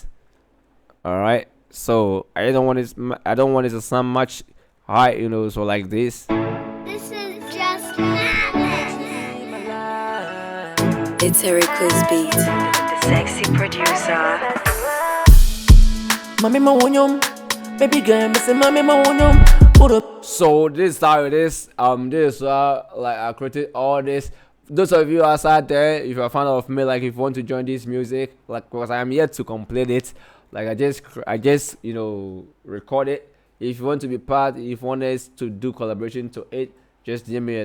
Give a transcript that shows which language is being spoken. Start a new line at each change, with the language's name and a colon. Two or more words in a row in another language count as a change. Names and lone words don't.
English: All right, so I don't want it to sound much high, so like this. This is just madness. It's a Rico's beat, the sexy producer. Mami mawonyom, baby girl, me say mami mawonyom. Put up. So this is how it is. This is like I created all this. Those of you outside there, if you're a fan of me, like if you want to join this music, like because I am yet to complete it, like I just record it. If you want to be part, if you want us to do collaboration to it, just DM me.